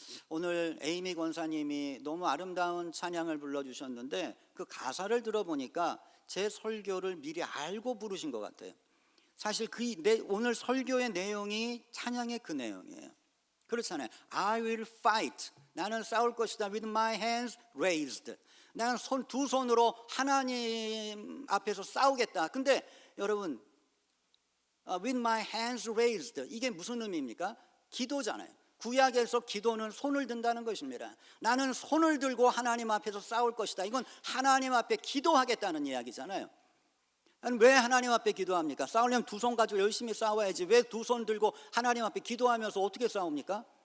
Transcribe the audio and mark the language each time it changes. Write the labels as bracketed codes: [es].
[ko] 오늘 에이미 권사님이 너무 아름다운 찬양을 불러주셨는데 그 가사를 들어보니까 제 설교를 미리 알고 부르신 것 같아요. 사실 오늘 설교의 내용이 찬양의 그 내용이에요. 그렇잖아요. [en] I will fight. [ko] 나는 싸울 것이다. [en] With my hands raised. [ko] 나는 두 손으로 하나님 앞에서 싸우겠다. 근데 여러분, [en] with my hands raised. [ko] 이게 무슨 의미입니까? 기도잖아요. 구약에서 기도는 손을 든다는 것입니다. 나는 손을 들고 하나님 앞에서 싸울 것이다. 이건 하나님 앞에 기도하겠다는 이야기잖아요. 왜 하나님 앞에 기도합니까? 싸우려면 두 손 가지고 열심히 싸워야지. 왜 두 손 들고 하나님 앞에 기도하면서 어떻게 싸웁니까?